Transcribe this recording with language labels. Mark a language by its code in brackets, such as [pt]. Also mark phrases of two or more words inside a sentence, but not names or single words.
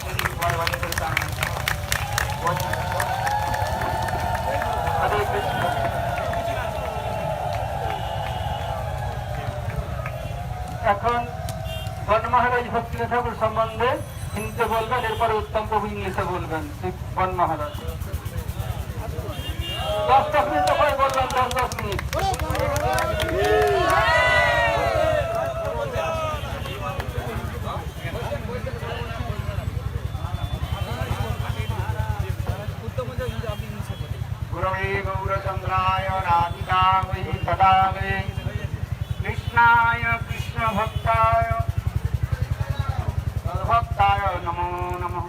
[bn] এখন বন মহারাজ ভক্তিবিনোদ ঠাকুর সম্বন্ধে হিন্দিতে বলবেন, এরপরে উত্তম প্রভু ইংলিশে বলবেন। বন মহারাজ 10 মিনিট তো করে বললাম, 10 মিনিট। [sa] गुरवे गौरचंद्राय राधिकावै तदावै कृष्णाय कृष्णभक्ताय नमो नमः।